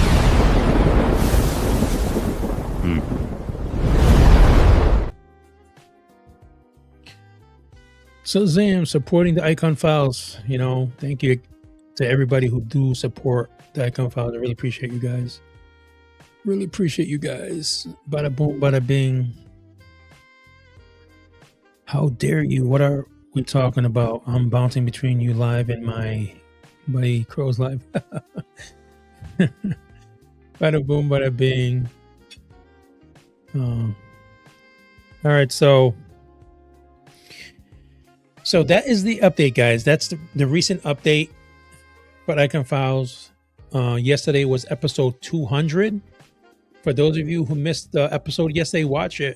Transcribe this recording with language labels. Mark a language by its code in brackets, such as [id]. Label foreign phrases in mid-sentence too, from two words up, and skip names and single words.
[en] So Zam supporting the Iacon Files, you know, thank you to everybody who do support the Iacon Files. I really appreciate you guys. Really appreciate you guys. Bada boom, bada bing. How dare you? What are we talking about? I'm bouncing between you live and my buddy Crow's live. Bada boom, bada bing. All right, so that is the update, guys. That's the recent update for Iacon Files. Yesterday was episode 200. For those of you who missed the episode yesterday, watch it.